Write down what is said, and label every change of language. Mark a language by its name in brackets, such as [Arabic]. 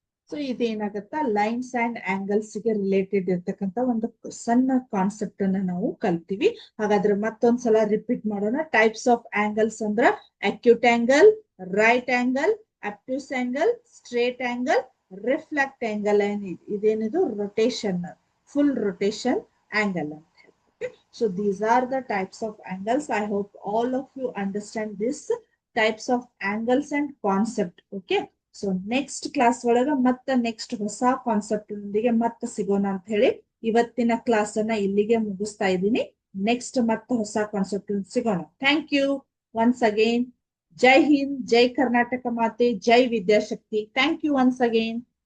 [Kannada] So ಇದೇನಾಗತ್ತಾ, lines and angles ಗೆ related ಇರ್ತಕ್ಕಂಥ ಒಂದು ಸಣ್ಣ ಕಾನ್ಸೆಪ್ಟ್ ಅನ್ನ ನಾವು ಕಲ್ತೀವಿ. ಹಾಗಾದ್ರೆ ಮತ್ತೊಂದ್ಸಲ ರಿಪೀಟ್ ಮಾಡೋಣ. ಟೈಪ್ಸ್ ಆಫ್ ಆಂಗಲ್ಸ್ ಅಂದ್ರ acute angle, right angle, ಅಬ್ಟ್ಯೂಸ್ angle, straight angle, reflect angle, ಇದೇನಿದು ರೊಟೇಷನ್, ಫುಲ್ ರೊಟೇಷನ್ ಆಂಗಲ್ ಅಂತ ಹೇಳಿ. [English] So these are the types of angles. I hope all of you understand this types of angles and concept. Okay. [Kannada] So next class ಒಳಗ ಮತ್ತೆ next ಹೊಸ concept ನೊಂದಿಗೆ ಮತ್ತೆ ಸಿಗೋಣ ಅಂತ ಹೇಳಿ ಇವತ್ತಿನ ಕ್ಲಾಸ್ ಅನ್ನ ಇಲ್ಲಿಗೆ ಮುಗಿಸ್ತಾ ಇದ್ದೀನಿ. ನೆಕ್ಸ್ಟ್ ಮತ್ತೆ ಹೊಸ ಕಾನ್ಸೆಪ್ಟ್ ಸಿಗೋಣ. Thank you once again. ಜೈ ಹಿಂದ್, ಜೈ ಕರ್ನಾಟಕ ಮಾತೆ, ಜೈ ವಿದ್ಯಾಶಕ್ತಿ. Thank you once again.